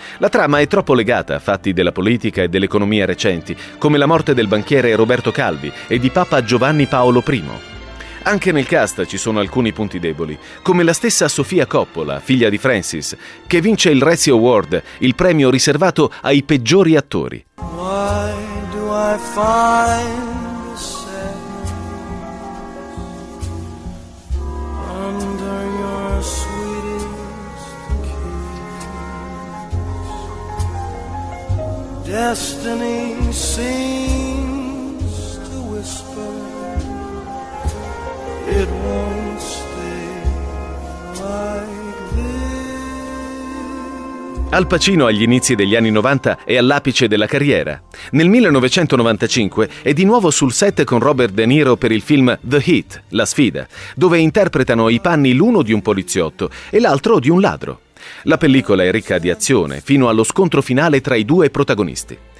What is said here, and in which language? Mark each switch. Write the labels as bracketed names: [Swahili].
[Italian] La trama è troppo legata a fatti della politica e dell'economia recenti, come la morte del banchiere Roberto Calvi e di Papa Giovanni Paolo I. Anche nel cast ci sono alcuni punti deboli, come la stessa Sofia Coppola, figlia di Francis, che vince il Razzie Award, il premio riservato ai peggiori attori. [English] Why do I find myself under your sweetest care? destiny seems to whisper it won't stay like this. [Italian] Al Pacino agli inizi degli anni 90 è all'apice della carriera. Nel 1995 è di nuovo sul set con Robert De Niro per il film The Heat, La sfida, dove interpretano i panni l'uno di un poliziotto e l'altro di un ladro. La pellicola è ricca di azione, fino allo scontro finale tra i due protagonisti.